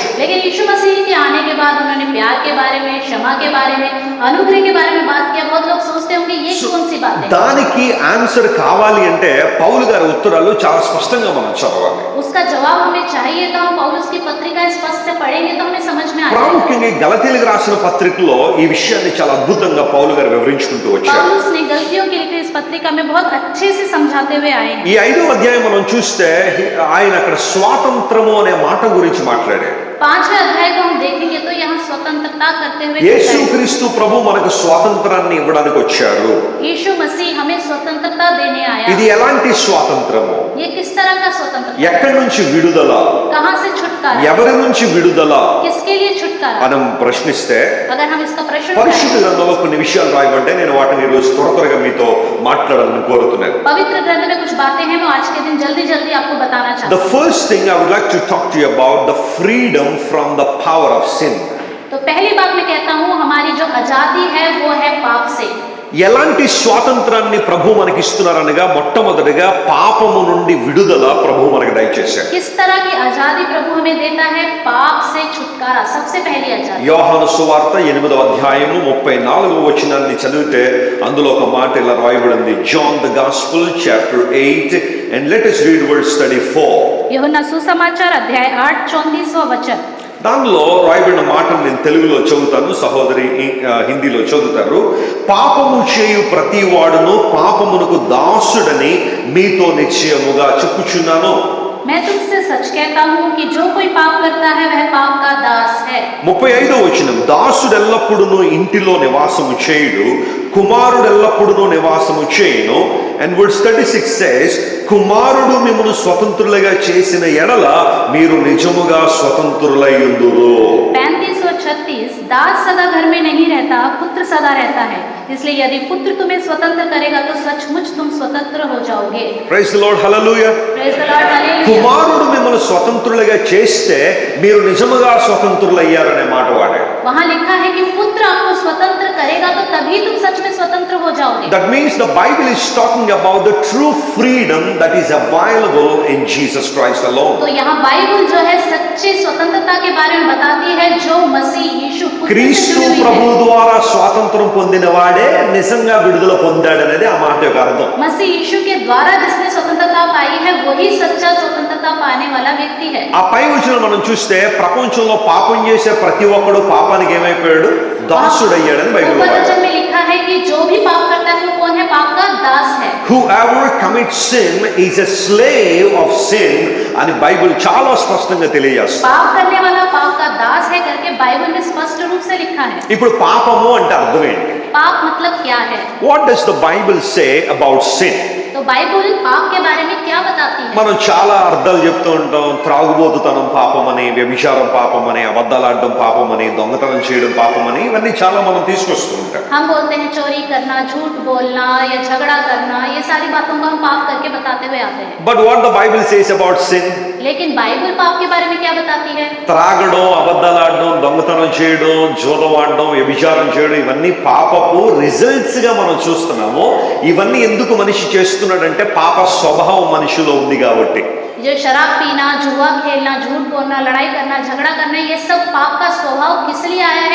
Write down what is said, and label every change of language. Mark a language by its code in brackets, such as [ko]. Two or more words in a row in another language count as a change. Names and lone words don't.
[hi] लेकिन यीशु मसीह के आने के बाद उन्होंने प्यार के बारे में, क्षमा के बारे में, अनुग्रह के बारे में बात किया। बहुत लोग सोचते होंगे ये कौन सी बात है। [te] దానికి ఆన్సర్ కావాలి అంటే పౌలు గారి ఉత్తరాలు చాలా స్పష్టంగా మనం చదవాలి. [hi] उसका जवाब हमें चाहिए तो हम पौलुस की पत्रिका स्पष्ट से पढ़ेंगे तो हमें समझ में आएगा। [te] ప్రాముఖ్యంగా గలతీయులకు రాసిన పత్రికలో ఈ విషయాన్ని చాలా అద్భుతంగా పౌలు గారు వివరించుకుంటూ వచ్చారు. [hi] पौलुस ने गलतियों के लिखे इस पत्रिका में बहुत अच्छे से समझाते हुए आए हैं। [te] ఈ 5వ అధ్యాయం మనం చూస్తే ఆయన అక్కడ స్వాతంత్రము అనే మాట గురించి మాట్లాడారు. [hi] 5वें अध्याय को हम देखेंगे तो यहाँ स्वतंत्रता करते हुए [te] యేసుక్రీస్తు ప్రభు మనకు స్వాతంత్రాన్ని ఇవ్వడానికి వచ్చారు. [hi] यीशु मसीह हमें स्वतंत्रता देने आया। [te] ఇది ఎలాంటి స్వాతంత్రము, [hi] ये किस तरह का स्वतंत्रता, [te] ఎక్కడి నుంచి విడుదల, [hi] कहाँ से छुटकारा, [te] ఎవరి నుంచి విడుదల [hi] किसके लिए छुटकारा। [te] మనం ప్రశ్నిస్తే [hi] अगर हम इसका प्रश्न [te] పరిశుద్ధ [hi] उठाएं, [te] గ్రంథంలో కొన్ని విషయాలు రాయబడ్డాయి. నేను వాటిని ఈరోజు త్వరగా మీతో మాట్లాడాలని కోరుతున్నాను. [hi] पवित्र ग्रंथ में कुछ बातें हैं मैं आज के दिन जल्दी जल्दी आपको बताना चाहता [en] The first thing I would like to talk to you about the freedom from the power of sin. [hi] तो पहली बात मैं कहता हूँ हमारी जो आजादी है वो है पाप से। [te] ఎలాంటి స్వాతంత్రాన్ని ప్రభు మనకి ఇస్తున్నారనగా మొట్టమొదటిగా పాపము నుండి విడుదల ప్రభు మనకి దయచేశారు. [hi] किस तरह की आजादी प्रभु हमें देता है, पाप से छुटकारा, सबसे पहली आजादी। [te] యోహాను సువార్త 8వ అధ్యాయము 34వ వచనాన్ని చదివితే అందులో ఒక మాట ఇలా రాయబడింది. [en] John the Gospel chapter 8 and let us read verse 34. [hi] यूहन्ना सुसमाचार अध्याय 8 34वां वचन। [te] దానిలో రాయబడిన మాటను నేను తెలుగులో చదువుతాను, సహోదరి హిందీలో చదువుతారు. పాపము చేయు ప్రతి వాడును పాపమునకు దాసుడని మీతో నిశ్చయముగా చెప్పుచున్నాను. [hi] मैं तुमसे सच कहता हूँ कि जो कोई पाप करता है वह पाप का दास है। [te] 35వ వచనం, దాసుడెల్లప్పుడును ఇంటిలో నివాసము చేయుడు, కుమారుడెల్లప్పుడును నివాసము చేయును. [en] And verse 36 says, [te] కుమారుడు మిమ్మును స్వతంత్రులుగా చేసిన ఎడల మీరు నిజముగా స్వతంత్రులయ్యుందురు. [hi] 35 और 36, दास सदा घर में नहीं रहता, पुत्र सदा रहता है। इसलिए यदि पुत्र तुम्हें स्वतंत्र करेगा तो सचमुच तुम स्वतंत्र हो जाओगे। [en] Praise the Lord, hallelujah. Praise the Lord, हालेलुया। [te] కుమారుడు మిమ్మల్ని స్వతంత్రులుగా చేస్తే మీరు నిజముగా స్వతంత్రులయ్యారనే మాట వాడాడు. [hi] वहाँ लिखा है कि पुत्र आपको स्वतंत्र करेगा तो तभी तुम सच में स्वतंत्र हो जाओगे। [en] That means the Bible is talking about the true freedom that is available in Jesus Christ alone. [hi] तो यहाँ बाइबल जो है सच्ची स्वतंत्रता के बारे में बताती है जो मसीह यीशु पुत्र से [te] క్రీస్తు [hi] जुड़ी हुई [te] ప్రభు [hi] है। [te] ద్వారా స్వాతంత్రం పొందిన వాడే నిజంగా విడుదల పొందాడనేది ఆ మాట యొక్క అర్థం. [hi] मसीह यीशु के द्वारा जिसने स्वतंत्रता पाई है वही सच्चा स्वतंत्रता पाने वाला व्यक्ति है। [te] ఆ పై వచనం మనం చూస్తే ప్రపంచంలో పాపం చేసే ప్రతి ఒక్కడు పాపానికి ఏమైపోయాడు, దాసుడయ్యాడని బైబిల్ [hi] ऊपर [te] వాడు. [hi] वचन में लिखा है कि जो भी पाप करता है वो कौन है, पाप का दास है। [en] Whoever commits sin is a slave of sin [te] అని బైబిల్ చాలా స్పష్టంగా తెలియజేస్తుంది. [hi] पाप करने वाला पाप का दास है करके बाइबल में स्पष्ट रूप से लिखा है। [te] ఇప్పుడు పాపము అంటే అర్థం ఏంటి? [hi] पाप मतलब क्या है? [en] What does the Bible say about sin? [hi] तो बाइबल पाप के बारे में क्या बताती है? [te] మనం చాలా అర్థాలు చెప్తూ ఉంటాం. త్రాగుబోతుతనం పాపమని, వ్యభిచారం పాపమని, అబద్ధాలాడడం పాపమని, దొంగతనం చేయడం పాపమని, ఇవన్నీ చాలా మనం తీసుకొస్తూ ఉంటాం. [hi] हम बोलते हैं चोरी करना, झूठ बोलना या झगड़ा करना, ये सारी बातों को हम पाप करके बताते हुए आते हैं। [en] But what the Bible says about sin? [hi] लेकिन बाइबल पाप के बारे में क्या बताती है? [te] త్రాగడం, అబద్ధాలాడడం, దొంగతనం చేయడం, జూదం ఆడడం, వ్యభిచారం చేయడం, ఇవన్నీ పాపపు రిజల్ట్స్ గా మనం చూస్తున్నాము. ఇవన్నీ ఎందుకు మనిషి చేస్తున్నాడంటే పాప స్వభావం మనిషిలో ఉంది కాబట్టి. [hi] जो शराब पीना, जुआ खेलना, झूठ बोलना, लड़ाई करना, झगड़ा करना, ये सब पाप का स्वभाव किस लिए आया है?